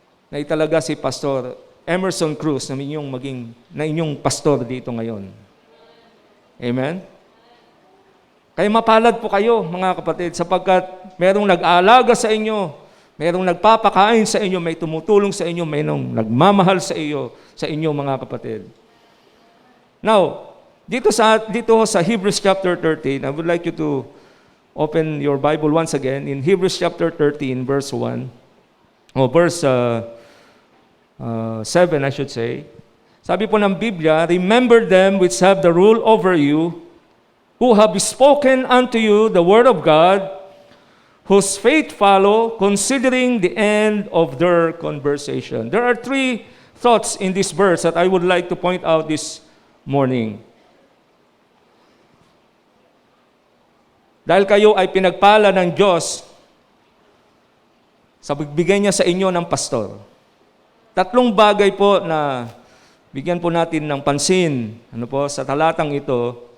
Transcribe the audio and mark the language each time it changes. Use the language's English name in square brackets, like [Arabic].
[Filipino] Na italaga si Pastor Emerson Cruz na inyong pastor dito ngayon. Amen? Kaya mapalad po kayo, mga kapatid, sapagkat merong nag-aalaga sa inyo, merong nagpapakain sa inyo, may tumutulong sa inyo, mayroong nagmamahal sa inyo, mga kapatid. [English] Now, [Filipino] dito sa [English] Hebrews chapter 13, I would like you to open your Bible once again in Hebrews chapter 13, verse 1, o verse 7, I should say. [Filipino] Sabi po ng Biblia, [English] remember them which have the rule over you, who have spoken unto you the word of God, whose faith follow, considering the end of their conversation. There are 3 thoughts in this verse that I would like to point out this morning. [Filipino] Dahil kayo ay pinagpala ng Diyos sa pagbigay niya sa inyo ng pastor. 3 bagay po na bigyan po natin ng pansin sa talatang ito.